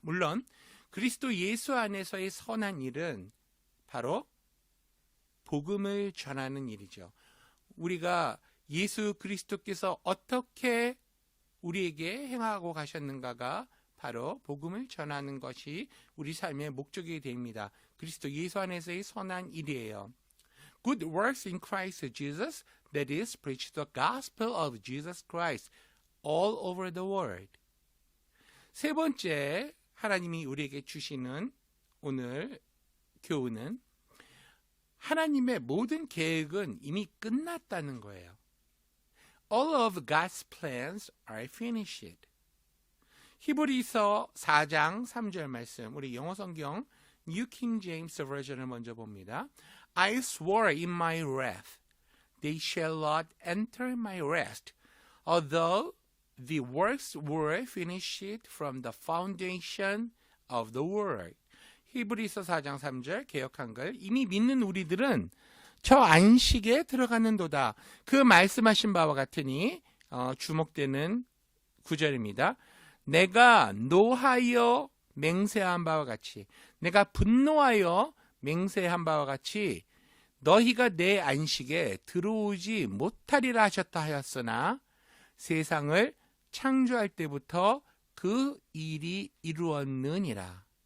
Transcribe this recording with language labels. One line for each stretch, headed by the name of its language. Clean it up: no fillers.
Korean: 물론 그리스도 예수 안에서의 선한 일은 바로 복음을 전하는 일이죠. 우리가 예수 그리스도께서 어떻게 우리에게 행하고 가셨는가가 바로 복음을 전하는 것이 우리 삶의 목적이 됩니다. 그리스도 예수 안에서의 선한 일이에요.
English: Good works in Christ Jesus, that is, preach the gospel of Jesus Christ all over the world.
Korean: 세 번째 하나님이 우리에게 주시는 오늘 교훈은 하나님의 모든 계획은 이미 끝났다는 거예요.
English: All of God's plans are finished.
Korean: 히브리서 4장 3절 말씀, 우리 영어 성경 New King James Version을 먼저 봅니다.
English: I swore in my wrath, they shall not enter my rest, although the works were finished from the foundation of the world.
Korean: 히브리서 4장 3절 개역 한글. 이미 믿는 우리들은 저 안식에 들어가는도다. 그 말씀하신 바와 같으니 주목되는 구절입니다. 내가 노하여 맹세한 바와 같이, 내가 분노하여 맹세한 바와 같이 너희가 내 안식에 들어오지 못하리라 하셨다 하였으나 세상을 창조할 때부터 그 일이 이루었느니라.